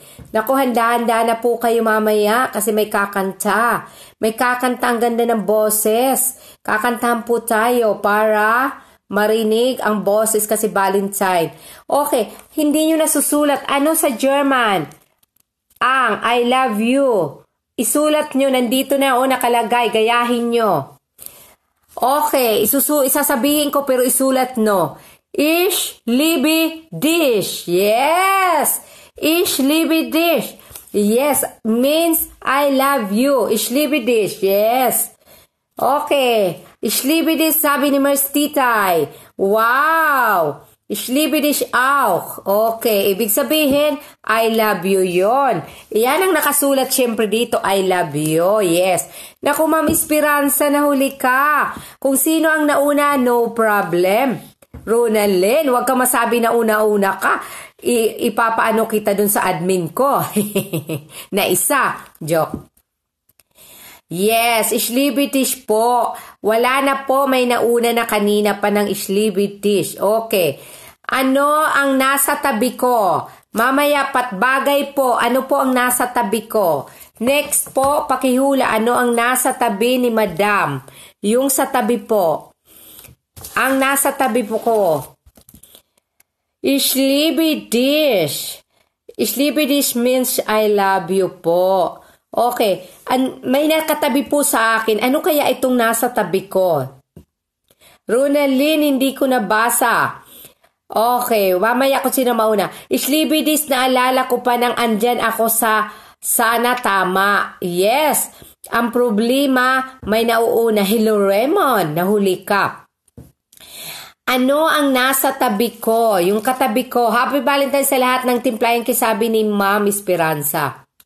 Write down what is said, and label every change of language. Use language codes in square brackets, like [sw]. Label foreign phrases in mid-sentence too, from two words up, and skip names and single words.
[tl] Naku, handa-handa na po kayo mamaya kasi may kakanta. May kakanta, ang ganda ng boses. Kakantahan po tayo para marinig ang boses kasi Valentine. Okay, hindi nyo nasusulat. Ano sa German? Ang [en] I love you. [tl] Isulat nyo, nandito na nakalagay, gayahin nyo. Okay, isasabihin ko pero isulat no. [de] Ich liebe dich. Yes. Ich liebe dich. [en] Yes. Means I love you. [de] Ich liebe dich. Yes. Okay. Ich liebe dich, [tl] sabi ni Merstitay. Wow. [de] Ich liebe dich auch. [tl] Okay. Ibig sabihin, [en] I love you yon. [tl] Yan ang nakasulat syempre dito. [en] I love you. Yes. [tl] Naku, Ma'am Esperanza, nahuli ka. Kung sino ang nauna, [en] no problem. [tl] Ronalyn, huwag ka masabi na una-una ka. Ipapaano kita dun sa admin ko. Na isa. Joke. Yes, [de] ich liebe dich po. [tl] Wala na po, may nauna na kanina pa ng [de] ich liebe dich. [tl] Okay. Ano ang nasa tabi ko? Mamaya patbagay po. Ano po ang nasa tabi ko? Next po, pakihula. Ano ang nasa tabi ni Madam? Yung sa tabi po. Ang nasa tabi po ko. [de] Ich liebe dich. Ich liebe dich [en] means I love you po. Okay. [tl] May nakatabi po sa akin. Ano kaya itong nasa tabi ko? Ronalyn, hindi ko nabasa. Okay. Mamaya ko sino mauna. [de] Ich liebe dich, [tl] naalala ko pa nang andyan ako sa sana tama. Yes. Ang problema, may nauuna. Hello, Raymond. Nahuli ka. Ano ang nasa tabi ko? Yung katabi ko. [en] Happy Valentine [tl] sa lahat ng timplayan kisabi ni Ma'am Esperanza.